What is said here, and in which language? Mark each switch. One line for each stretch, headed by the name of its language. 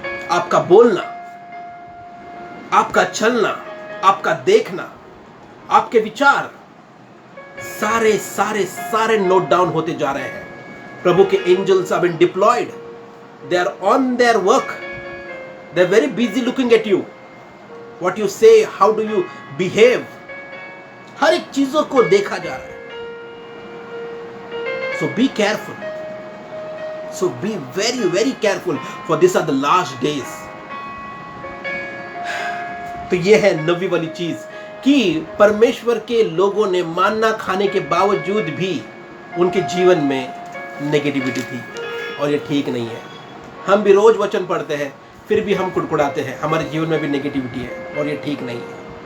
Hindi: आपका बोलना, आपका चलना, आपका देखना, आपके विचार, सारे सारे सारे नोट डाउन होते जा रहे हैं। प्रभु के
English: angels have been deployed, they are on their work, they are very busy looking at you, what you say, how do you behave,
Hindi: हर एक चीजों को देखा जा रहा है।
English: So be careful. So be very, very careful, for these are the last days.
Hindi: तो ये है नवी वाली चीज कि परमेश्वर के लोगों ने मानना खाने के बावजूद भी उनके जीवन में नेगेटिविटी थी, और ये ठीक नहीं है। हम भी रोज वचन पढ़ते हैं, फिर भी हम कुड़कुड़ाते हैं, हमारे जीवन में भी नेगेटिविटी है, और ये ठीक नहीं है।